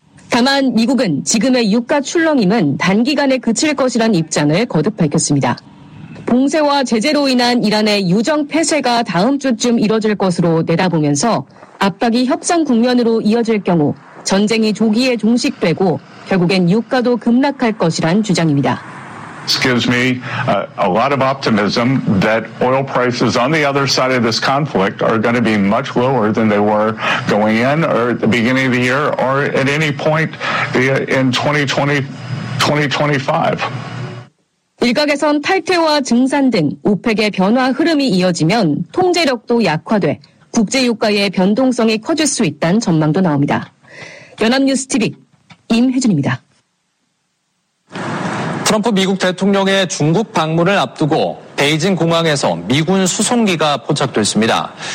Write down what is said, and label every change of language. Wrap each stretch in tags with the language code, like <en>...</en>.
<ko>다만 미국은 지금의 유가 출렁임은 단기간에 그칠 것이란 입장을 거듭 밝혔습니다. 봉쇄와 제재로 인한 이란의 유정 폐쇄가 다음 주쯤 이뤄질 것으로 내다보면서 압박이 협상 국면으로 이어질 경우 전쟁이 조기에 종식되고 결국엔 유가도 급락할 것이란 주장입니다.</ko> <en>Excuse me, a lot of optimism that oil prices on the other side of this conflict are going to be much lower than they were going in or at the beginning of the year or at any point in 2025.</en> <ko>일각에선 탈퇴와 증산 등 오펙의 변화 흐름이 이어지면 통제력도 약화돼 국제 유가의 변동성이 커질 수 있다는 전망도 나옵니다. 연합뉴스 TV 임혜준입니다. 트럼프 미국 대통령의 중국 방문을 앞두고 베이징 공항에서 미군 수송기가 포착됐습니다.</ko>